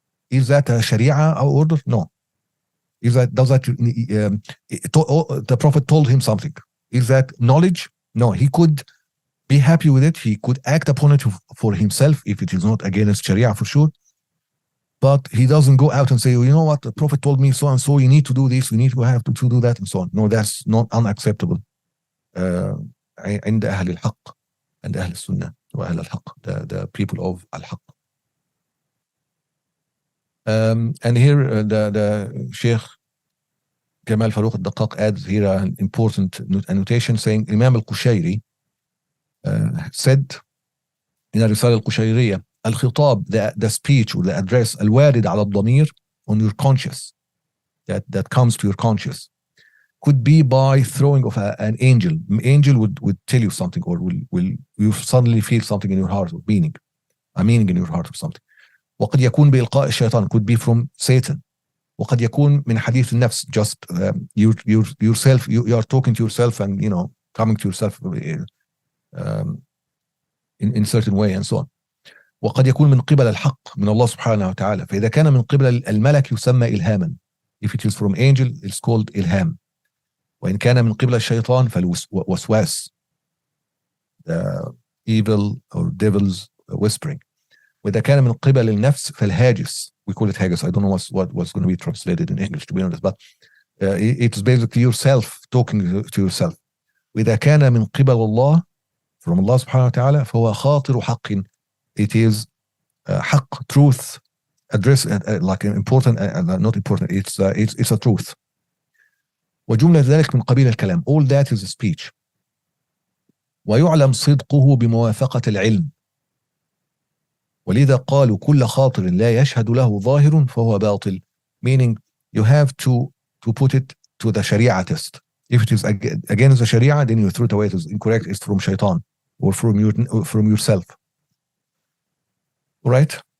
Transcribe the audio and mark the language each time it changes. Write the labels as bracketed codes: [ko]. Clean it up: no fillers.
[en] Is that a Sharia order? No. The Prophet told him something. Is that knowledge? No. He could be happy with it. He could act upon it for himself if it is not against Sharia, for sure. But he doesn't go out and say, you know what, the Prophet told me so and so, you need to do this, you need to have to do that, and so on. No, that's not unacceptable. [ar] عند أهل الحق, and أهل السنة وأهل الحق, [en] the people of al-haq. And here the Sheikh Kamal Farouk al-Daqqaq adds here an important annotation saying, Imam al-Qushayri said in الرسالة القشيرية, الخطاب, the speech or the address, [ar] الوارد على الضمير, [en] on your conscious, that comes to your conscious, could be by throwing of an angel. Angel would tell you something, or will you suddenly feel something in your heart, or a meaning in your heart or something. [ar] وقد يكون بإلقاء الشيطان, [en] could be from Satan. [ar] وقد يكون من حديث النفس, [en] just yourself, you are talking to yourself and, you know, coming to yourself in a certain way, and so on. [ar] وقد يكون من قبل الحق, من الله سبحانه وتعالى. فإذا كان من قبل الملك يسمى إلهاما. [en] If it is from angel, it's called إلهام. [ar] وإن كان من قبل الشيطان فالوسواس, [en] the evil or devil's whispering. [ar] وإذا كان من قبل النفس فالهاجس, [en] we call it haggis. I don't know what's going to be translated in English, to be honest, but it's basically yourself talking to yourself. [ar] وإذا كان من قبل الله, [en] from Allah subhanahu wa ta'ala, [ar] فهو خاطر حق, [en] it is حق, truth, address, like important, not important, it's a truth. [ar] وجملة ذلك من قبيل الكلام, [en] all that is a speech. [ar] ويعلم صدقه بموافقة العلم. ولذا قالوا كل خاطر لا يشهد له ظاهر فهو باطل. [en] Meaning, you have to put it to the Sharia test. If it is against the Sharia, then you throw it away. It is incorrect. It's from shaitan or from yourself. All right.